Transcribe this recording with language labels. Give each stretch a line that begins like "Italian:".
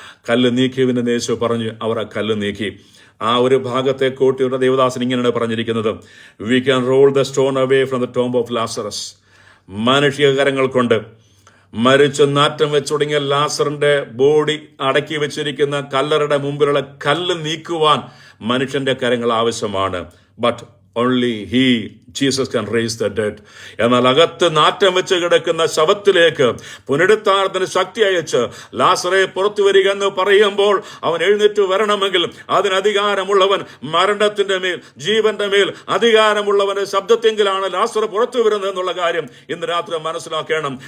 Malayalam: കല്ല് നീക്കിയവനെന്ന് യേശു പറഞ്ഞു. അവർ ആ കല്ല് നീക്കി. ആ ഒരു ഭാഗത്തെ കോട്ടിയുടെ ദേവദാസൻ ഇങ്ങനെയാണ് പറഞ്ഞിരിക്കുന്നത്,
English: We can roll the stone away from the tomb of Lazarus.
Malayalam: മാനുഷികകരങ്ങൾ കൊണ്ട് മരിച്ച് നാറ്റം വെച്ച് തുടങ്ങിയ ലാസറിന്റെ ബോഡി അടക്കി വെച്ചിരിക്കുന്ന കല്ലറയുടെ മുമ്പിലുള്ള കല്ല് നീക്കുവാൻ മനുഷ്യന്റെ കരങ്ങൾ ആവശ്യമാണ്.
English: But only he, Jesus, can raise the dead.
Malayalam: എന്നാൽ അകത്ത് നാറ്റം വെച്ച് കിടക്കുന്ന ശവത്തിലേക്ക് പുനരുത്ഥാനത്തിന് ശക്തി അയച്ച് ലാസറെ പുറത്തു വരിക എന്ന് പറയുമ്പോൾ അവൻ എഴുന്നേറ്റ് വരണമെങ്കിൽ അതിന് അധികാരമുള്ളവൻ, മരണത്തിന്റെ മേൽ ജീവന്റെ മേൽ അധികാരമുള്ളവന്റെ ശബ്ദത്തെങ്കിലാണ് ലാസർ പുറത്തു വരുന്നത് എന്നുള്ള കാര്യം ഇന്ന് രാത്രി മനസ്സിലാക്കണം.